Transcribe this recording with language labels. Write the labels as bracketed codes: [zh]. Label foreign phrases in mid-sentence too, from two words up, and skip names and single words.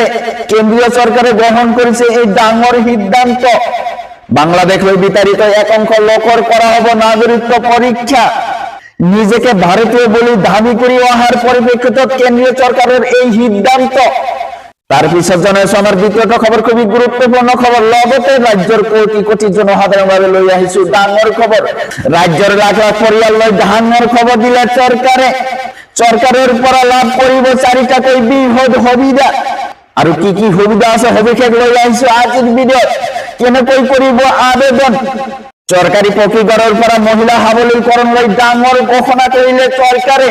[as] কেন্দ্ৰীয় চৰকাৰে গ্ৰহণ কৰিছে এই ডাঙৰ সিদ্ধান্ত। বাংলাদেশ লৈ বিতাড়িত একাংশ লোকৰ কৰা হ'ব নাগৰিকত্ব পৰীক্ষা। নিজেকে ভাৰতীয় বুলি দাবী কৰি অহাৰ পৰিপ্ৰেক্ষিতত কেন্দ্ৰীয় চৰকাৰৰ এই সিদ্ধান্ত। তার পিছত জনাইছো আমার দ্বিতীয়টা খবর, খুবই গুরুত্বপূর্ণ খবর। লগতে রাজ্যের কোটি কোটি জনসাধারণ ভাবে লৈ আহিছো ডাঙর খবর। রাজ্যের লাখ লাখ পরিয়াল লৈ ডাঙর খবর দিলে চৰকাৰে। চৰকাৰৰ পৰা লাভ কৰিব 4টাকৈ বৃহৎ সুবিধা। আৰু কি কি সুবিধা আছে সবিশেষ লৈ আহিছো আজিৰ ভিডিঅ'ত। কেনেকৈ কৰিব আবেদন। চৰকাৰী পকীঘৰৰ পৰা মহিলা সবলীকৰণ লৈ ডাঙৰ ঘোষণা কৰিলে চৰকাৰে।